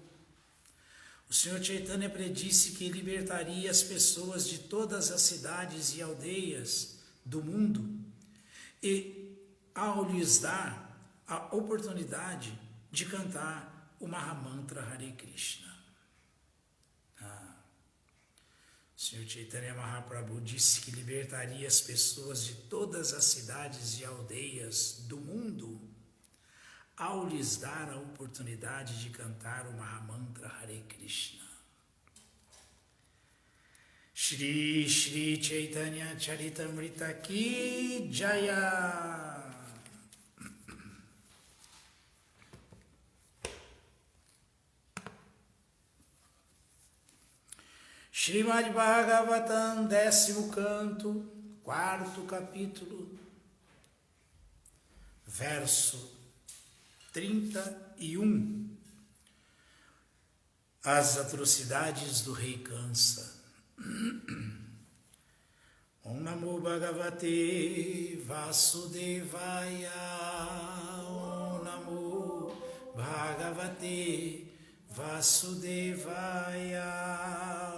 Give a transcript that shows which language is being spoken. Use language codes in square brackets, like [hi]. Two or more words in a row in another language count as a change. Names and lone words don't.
[pt] O Senhor Chaitanya predisse que libertaria as pessoas de todas as cidades e aldeias do mundo e, ao lhes dar a oportunidade de cantar o Mahamantra Hare Krishna. Senhor Chaitanya Mahaprabhu disse que libertaria as pessoas de todas as cidades e aldeias do mundo ao lhes dar a oportunidade de cantar o Mahamantra Hare Krishna. [hi] श्री श्री चैतन्य चरितामृत की जय. [pt] Srimad Bhagavatam, 10º canto, 4º capítulo, verso 31. As atrocidades do rei Kansa. [sa] ॐ नमो भगवते वासुदेवाय. ॐ नमो भगवते वासुदेवाय.